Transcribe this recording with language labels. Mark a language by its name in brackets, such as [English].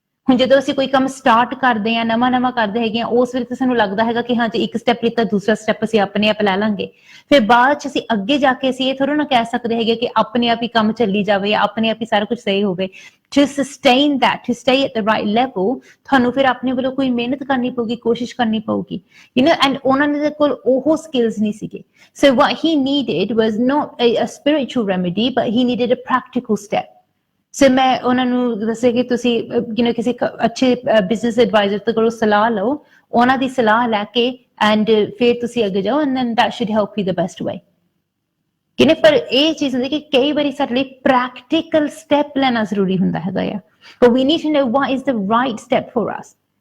[Punjabi] ਹੁਣ ਜਦੋਂ ਅਸੀਂ ਕੋਈ ਕੰਮ ਸਟਾਰਟ ਕਰਦੇ ਹਾਂ, ਨਵਾਂ ਕਰਦੇ ਹੈਗੇ ਆ, ਉਸ ਵੇਲੇ ਤਾਂ ਸਾਨੂੰ ਲੱਗਦਾ ਹੈਗਾ ਕਿ ਹਾਂ ਜੀ ਇੱਕ ਸਟੈਪ ਲਿੱਤਾ, ਦੂਸਰਾ ਸਟੈਪ ਅਸੀਂ ਆਪਣੇ ਆਪ ਲੈ ਲਾਂਗੇ। ਫਿਰ ਬਾਅਦ 'ਚ ਅਸੀਂ ਅੱਗੇ ਜਾ ਕੇ ਅਸੀਂ ਇਹ ਥੋੜ੍ਹਾ ਨਾ ਕਹਿ ਸਕਦੇ ਹੈਗੇ ਕਿ ਆਪਣੇ ਆਪ ਹੀ ਕੰਮ ਚੱਲੀ ਜਾਵੇ, ਆਪਣੇ ਆਪ ਹੀ ਸਾਰਾ ਕੁਝ ਸਹੀ ਹੋਵੇ। [English] To sustain that, to stay at the right level, [Punjabi] ਤੁਹਾਨੂੰ ਫਿਰ ਆਪਣੇ ਵੱਲੋਂ ਕੋਈ ਮਿਹਨਤ ਕਰਨੀ ਪਊਗੀ, ਕੋਸ਼ਿਸ਼ ਕਰਨੀ ਪਊਗੀ, and ਉਹਨਾਂ ਦੇ ਕੋਲ ਉਹ skills ਨਹੀਂ ਸੀਗੇ। [English] So what he needed was not a spiritual remedy, but he needed a practical step। [Punjabi] ਸੋ ਮੈਂ ਉਹਨਾਂ ਨੂੰ ਦੱਸਿਆ ਕਿ ਤੁਸੀਂ ਕਿਸੇ ਅੱਛੇ ਬਿਜ਼ਨਸ ਐਡਵਾਈਜ਼ਰ ਤੋਂ ਕੋਲੋਂ ਸਲਾਹ ਲਓ, ਉਹਨਾਂ ਦੀ ਸਲਾਹ ਲੈ ਕੇ ਐਂਡ ਫਿਰ ਤੁਸੀਂ ਅੱਗੇ ਜਾਓ, [English] And then that should help you the best way. [Punjabi] ਪਰ ਇਹ ਚੀਜ਼ ਹੁੰਦੀ ਕਿ ਕਈ ਵਾਰੀ ਸਾਡੇ ਲਈ ਪ੍ਰੈਕਟੀਕਲ ਸਟੈਪ ਲੈਣਾ ਜ਼ਰੂਰੀ ਹੁੰਦਾ ਹੈਗਾ ਆ, [English] but we need to know what is the right step for us।